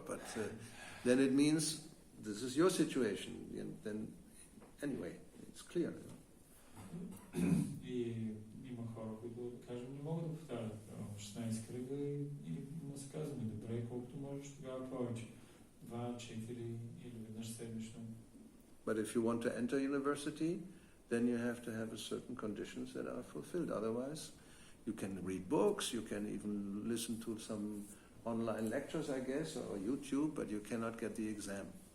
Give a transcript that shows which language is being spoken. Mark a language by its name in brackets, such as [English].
[English] But then it means this is your situation. Then anyway, it's clear. [Bulgarian] И има хора, които, да кажем, не могат да повтарят 16 кръга и му се казваме, добре, колкото можеш, тогава повече. 2, 4 или веднъж седмично. [English] But if you want to enter university, then you have to have certain conditions that are fulfilled. Otherwise, you can read books, you can even listen to some online lectures, I guess, or YouTube, but you cannot get the exam.